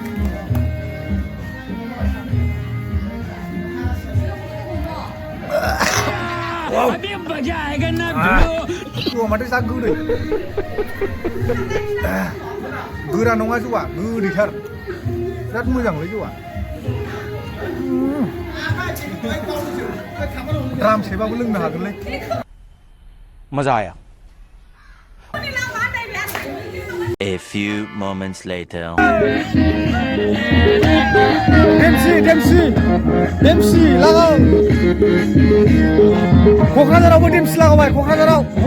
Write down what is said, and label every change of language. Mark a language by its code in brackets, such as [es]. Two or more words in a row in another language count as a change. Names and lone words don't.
[brx] माथो जा गोदै गोरा नङा जौआ गोदैथार बिराद मोजांलै जौआ द्रामसेबाबो लोंनो हागोनलै [hi] मजा आया [en] A few moments later [brx] देमसि लागाव क'क्राझारावबो देमसि लागावबाय क'क्राझाराव